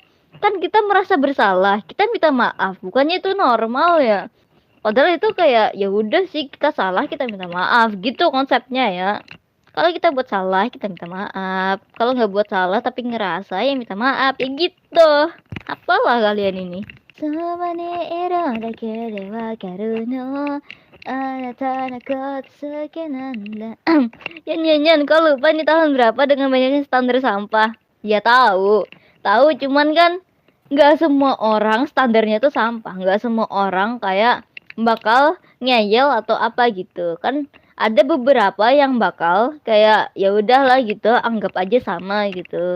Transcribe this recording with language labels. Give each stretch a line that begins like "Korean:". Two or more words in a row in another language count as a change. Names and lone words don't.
Indonesian: Kan kita merasa bersalah, kita minta maaf. Bukannya itu normal ya? Padahal itu kayak ya udah sih kita salah, kita minta maaf gitu konsepnya ya. Kalau kita buat salah, kita minta maaf. Kalau nggak buat salah tapi ngerasa ya minta maaf. Ya gitu. Apalah kalian ini?
Japanese: そばにいるだけでわかるの Anata-nako-tsuke-nanda.
Indonesian: Yan, kau lupa ini tahun berapa dengan banyaknya standar sampah? Ya tahu, cuman kan nggak semua orang standarnya tuh sampah, nggak semua orang kayak bakal ngeyel atau apa gitu kan. Ada beberapa yang bakal kayak ya udahlah gitu, anggap aja sama gitu.